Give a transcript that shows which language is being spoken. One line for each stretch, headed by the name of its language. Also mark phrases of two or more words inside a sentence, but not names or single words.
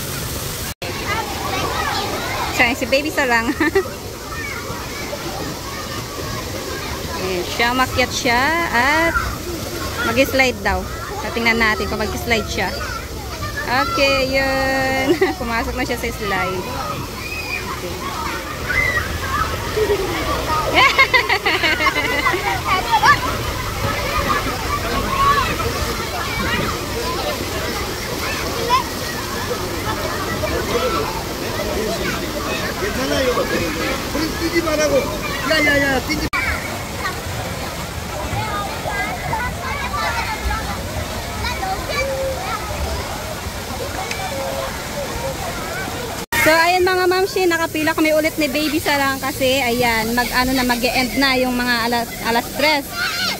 Filipino: So ayan si Baby Sarang. Ayan siya, makyat siya at mag-slide daw. Tingnan natin kung mag-slide siya. Okay, yun. Pumasok na siya sa slide. Okay.
Korean: 괜찮아요. 우리 뛰지 말라고. 야야야 뛰지.
Filipino: So ayan mga mamshi, nakapila kami ulit ni Baby Sarang kasi ayan, mag-end na yung mga alas 3.